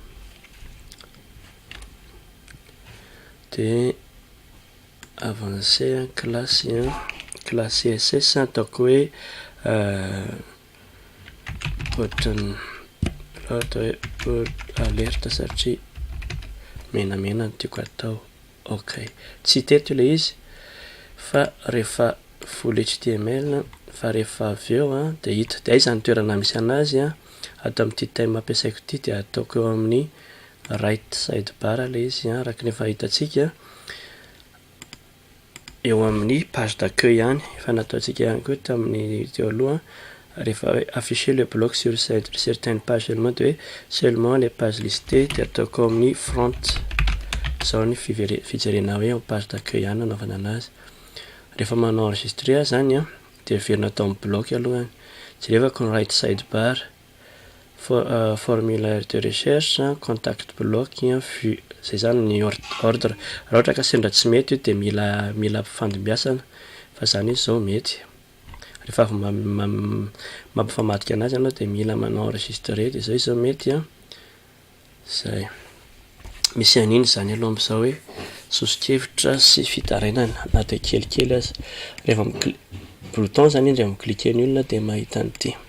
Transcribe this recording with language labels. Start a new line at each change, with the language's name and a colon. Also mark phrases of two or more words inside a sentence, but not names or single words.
Malagasy: de
French: avancé classe CSS
Malagasy: ataoko hoe ohatrany ohatra hoe alerte satria menamena no tiako atao ok tsy teto le izy fa rehefa
English: full HTML
Malagasy: fa rehefa avy eo de hita de aiza ny toerana misy anazy atao amin'ity thème ampiasaiko ity de ataoko eo amin'ny
English: right side bar
Malagasy: le izy araka ny efa hitantsika eo amin'ny
French: page d'accueil
Malagasy: ihany efa nataontsika ihany koa tamin'ny teo aloha rehefa hoe
French: afficher le bloc sur certaines pages seulement
Malagasy: de hoe
French: seulement les pages listées
Malagasy: de ataoko amin'ny front zao ny fijerena hoe
French: page d'accueil
Malagasy: ihany anaovana anazy rehefa manao enregistrer zany de verina atao amin'ny bloc alohany jerevako ny
English: right side bar
French: formulaire de recherche contact bloc vue
Malagasy: zay zany ny ordre raha ohatra ka sendra tsy mety io de mila fandimbiasana fa zany izy zao mety rehefa avy mampifamadika anazy anao de mila manao enregistrer de zao izy zao mety zay misy an'iny zany aloha am'izao hoe sosikevitra sy fitarainana na de kelikely aza rehefa bouton zany indry amicliquer ny olona de mahita an'ity